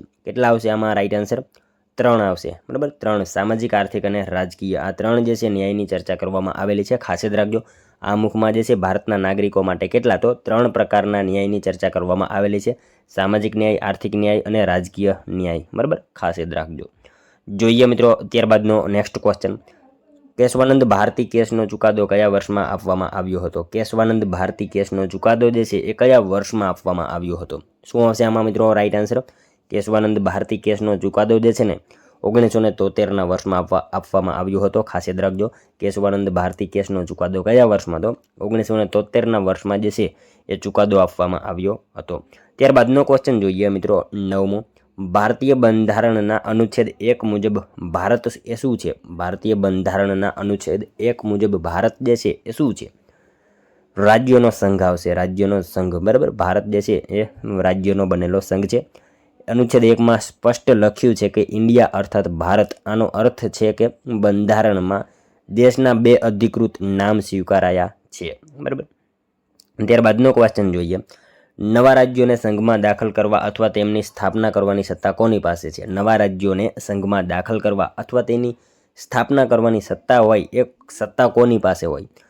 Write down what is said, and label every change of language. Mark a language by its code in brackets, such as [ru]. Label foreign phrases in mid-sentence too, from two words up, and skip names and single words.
[gu] કેટલા આવશે આમાં [en] right answer? [gu] 3 આવશે, બરાબર. 3 સામાજિક આર્થિક અને રાજકીય આ 3 જે છે ન્યાયની ચર્ચા કરવામાં આવેલી છે. ખાસ યાદ રાખજો। આમુખમાં જે છે ભારતના નાગરિકો માટે કેટલા? તો 3 પ્રકારના ન્યાયની ચર્ચા કરવામાં આવેલી છે। સામાજિક ન્યાય, આર્થિક ન્યાય અને રાજકીય ન્યાય, બરાબર। ખાસ યાદ રાખજો. જોઈએ મિત્રો ત્યારબાદનો [en] next question, [gu] કેશવાનંદ ભારતી કેસનો ચુકાદો કયા વર્ષમાં આપવામાં આવ્યો હતો? કેશવાનંદ ભારતી કેસનો ચુકાદો જે છે એ કયા વર્ષમાં આપવામાં આવ્યો હતો? શું હશે આમાં મિત્રો [en] right answer? [gu] કેશવાનંદ ભારતી કેસનો ચુકાદો જે છે ને 1973 વર્ષમાં આપવામાં આવ્યો હતો. ખાસ યાદ રાખજો। કેશવાનંદ ભારતી કેસનો ચુકાદો કયા વર્ષમાં? તો 1973 વર્ષમાં જે છે એ ચુકાદો આપવામાં આવ્યો હતો। ત્યારબાદનો ક્વેશ્ચન જોઈએ મિત્રો 9મો, ભારતીય બંધારણના અનુચ્છેદ 1 મુજબ ભારત એ શું છે? ભારતીય બંધારણના અનુચ્છેદ 1 મુજબ ભારત જે છે એ શું છે? રાજ્યોનો સંઘ આવશે. રાજ્યોનો સંઘ, બરાબર। ભારત જે છે એ રાજ્યોનો બનેલો સંઘ છે। અનુચ્છેદ 1 માં સ્પષ્ટ લખ્યું છે કે ઇન્ડિયા અર્થાત ભારત, આનો અર્થ છે કે બંધારણમાં દેશના 2 અધિકૃત નામ સ્વીકારાયા છે, બરાબર. ત્યારબાદનો ક્વેશ્ચન જોઈએ. નવા રાજ્યોને સંઘમાં દાખલ કરવા અથવા તેમની સ્થાપના કરવાની સત્તા કોની પાસે છે? નવા રાજ્યોને સંઘમાં દાખલ કરવા અથવા તેની સ્થાપના કરવાની સત્તા હોય એ સત્તા કોની પાસે હોય?